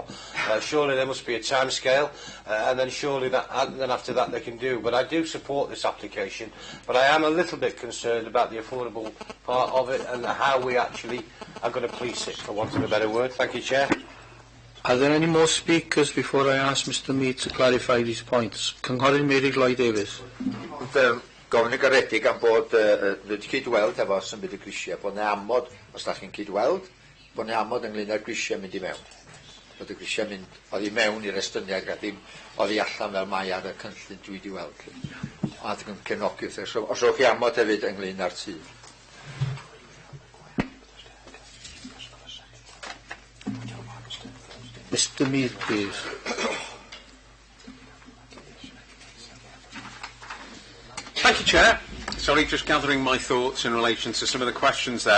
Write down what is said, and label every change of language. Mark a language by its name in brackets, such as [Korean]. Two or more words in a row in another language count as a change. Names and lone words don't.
[English] Surely there must be a time scale, and then surely then after that they can do. But I do support this application, but I am a little bit concerned about the affordable part of it and how we actually are going to police it, for want of a better word. Thank you, Chair. Are there any more speakers before I ask Mr Mead to clarify these points? [Welsh] Cynghorydd Mary Lloyd Davies. Gofyn y garedig am bod wedi cydweld efo symud y grisiau, bod yna amod, os da chi'n cydweld, bod yna amod ynglyn â'r grisiau mynd I mewn. Bod y grisiau mynd oddi mewn i'r estyniad a ddim oddi allan fel mae ar y cynllun dwi wedi weld. A dwi'n cefnogi wrth os rwch chi amod hefyd ynglyn â'r tŷ. [English] Mr Mead, please. Thank you, Chair. Sorry, just gathering my thoughts in relation to some of the questions there.